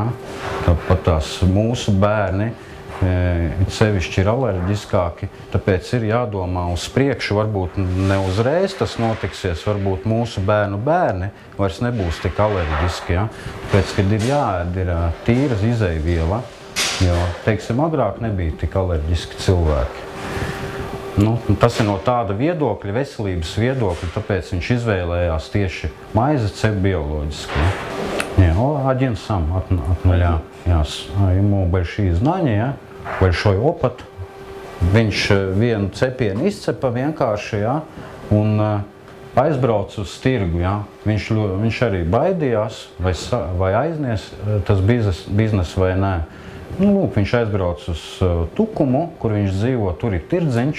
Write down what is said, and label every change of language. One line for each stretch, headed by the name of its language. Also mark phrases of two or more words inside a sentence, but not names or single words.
Latvian: Tāpat tās mūsu bērni sevišķi ir alerģiskāki, tāpēc ir jādomā uz priekšu, varbūt ne uzreiz tas notiksies, varbūt mūsu bērni vairs nebūs tik alerģiski, ja? Tāpēc, kad ir jāēd, ir tīra izejviela, jo, teiksim, agrāk nebija tik alerģiski cilvēki. Tas ir no tāda viedokļa, veselības viedokļa, tāpēc viņš izvēlējās tieši maizi cept bioloģiski.
Russian: Один сам от нуля. Ему большие знания, большой опыт.
Latvian: Viņš vienu cepienu izcepa vienkārši, ja, un aizbrauc uz tirgu. Ja. Viņš arī baidījās, vai aiznies tas biznes vai nē. Viņš aizbrauc uz Tukumu, kur viņš dzīvo, tur ir tirdziņš.